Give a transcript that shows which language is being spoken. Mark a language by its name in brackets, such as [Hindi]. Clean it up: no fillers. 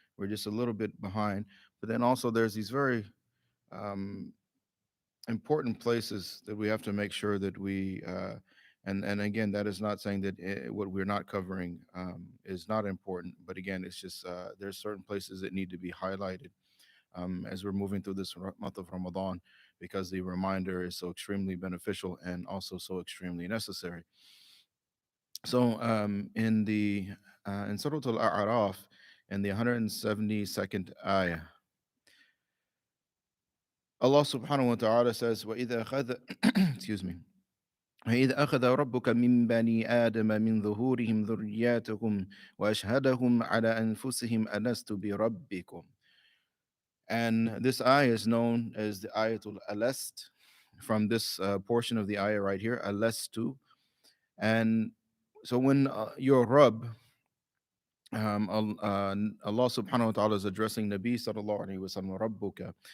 [English] We're just a little bit behind. But then also there's these very um, important places that we have to make sure that we and again that is not saying that what we're not covering is not important, but again it's just there's certain places that need to be highlighted as we're moving through this month of Ramadan, because the reminder is so extremely beneficial and also so extremely necessary. So in Surah Al-A'raf, in the 172nd ayah, Allah subhanahu wa ta'ala says, [Arabic] وَإِذَا أَخَذَ [English] excuse me, [Arabic] وإذ أخذ ربك من بني آدم من ظهورهم ذرياتهم وأشهدهم على أنفسهم ألست بربكم. [English] And this ayah is known as the ayatul alast, from this portion of the ayah right here, alastu. And so when your Rabb, Allah subhanahu wa ta'ala is addressing Nabi sallallahu alayhi wa sallam, Rabbuka.